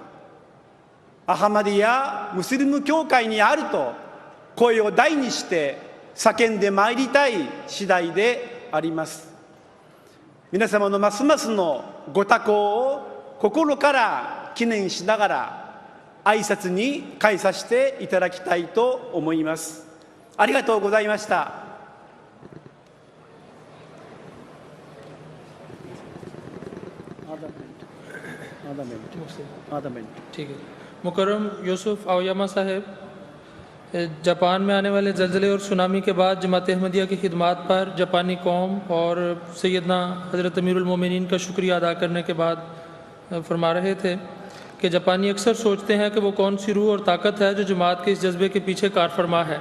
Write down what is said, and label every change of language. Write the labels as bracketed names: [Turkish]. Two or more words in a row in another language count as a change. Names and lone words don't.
[Japanese] アハマディア・ムスリム教会にあると声を大にして叫んでまいりたい次第であります。皆様のますますのご多幸を心から記念しながら挨拶に返させていただきたいと思います。ありがとうございました。 [Urdu] ٹھیک ہے. مکرم یوسف آؤیاما صاحب، جاپان میں آنے والے زلزلے اور سونامی کے بعد جماعت احمدیہ کی خدمات پر جاپانی قوم اور سیدنا حضرت امیر المومنین کا شکریہ ادا کرنے کے بعد فرما رہے تھے کہ جاپانی اکثر سوچتے ہیں کہ وہ کون سی روح اور طاقت ہے جو جماعت کے اس جذبے کے پیچھے کار فرما ہے.